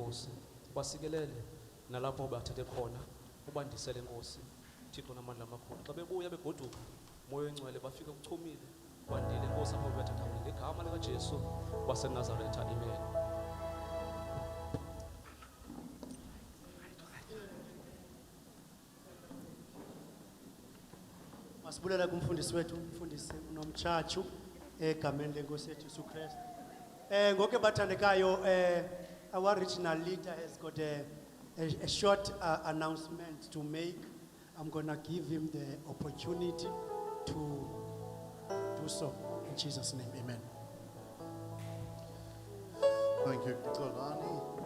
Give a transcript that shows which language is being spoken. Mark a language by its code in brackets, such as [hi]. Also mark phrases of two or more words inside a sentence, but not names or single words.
[xh] Nkosi basikelele nalapho bathethe khona ubandisele Nkosi Thixo namandla amakhulu xa bebuya begoduka moya engcwele bafike kuchumile kwandile Nkosi apho bethatha ngegama lika Jesu waseNazaretha amen. Masibulela kumfundisi wethu umfundisi uNomtshatshu egameni lenkosi yethu Jesu Christ. Ngoke bathandekayo [en] our regional leader has got a short announcement to make. I'm going to give him the opportunity to do so in Jesus' name. Amen. Thank you, Kolani.